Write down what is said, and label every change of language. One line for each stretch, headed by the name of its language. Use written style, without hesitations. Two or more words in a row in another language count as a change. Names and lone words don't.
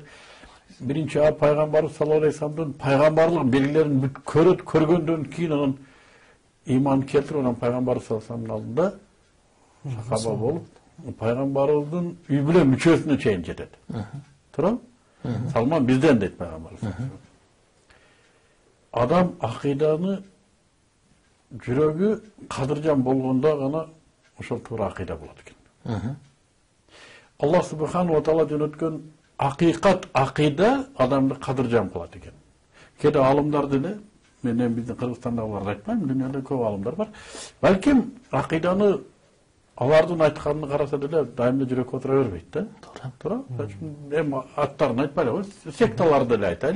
Kyrgyz: Биринчи пайгамбар
Arabic: صلى الله عليه
Kyrgyz: вассаламдын пайгамбарлык белгилерин бүт көрөт, көргөндөн кийин анан иман келтирип, анан пайгамбар
Arabic: صلى الله عليه
Kyrgyz: вассаламдын алдында сахаба болуп, пайгамбарыбыздын үй бүлө мүчөсүнө чейин жетет. Туурабы? Салман бизден дейт пайгамбар. Адам акыйданы жүрөгү кадыржан болгондо гана ошол туура акыйда болот экен. Аллах
Arabic: سبحانه وتعالى
Kyrgyz: жөнөткөн акыйкат акыйда адамды кадыржан кылат экен. Кээде алымдар деле, мен эми биздин Кыргызстандагыларды айтпайм, дүйнөдө көп алымдар бар. Балким акыйданы алардын айтканын караса деле дайыма жүрөк отура бербейт да. Туура. Эми аттарын айтпайлы го, секталарды деле айтайлы.